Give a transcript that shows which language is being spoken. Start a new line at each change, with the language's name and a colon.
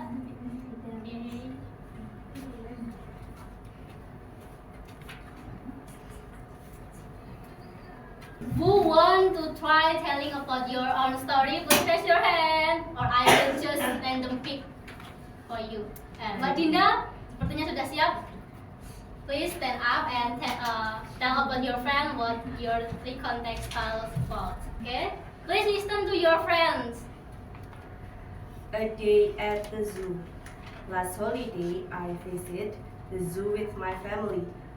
English: Okay. Who want to try telling about your own story? Please raise your hand, or I will just random pick for you.
Indonesian: Mbak Dinda, sepertinya sudah siap.
English: Please stand up and tell about your friend what your recontextual about. Okay? Please listen to your friends. A day at the zoo. Last holiday, I visited the zoo with my family.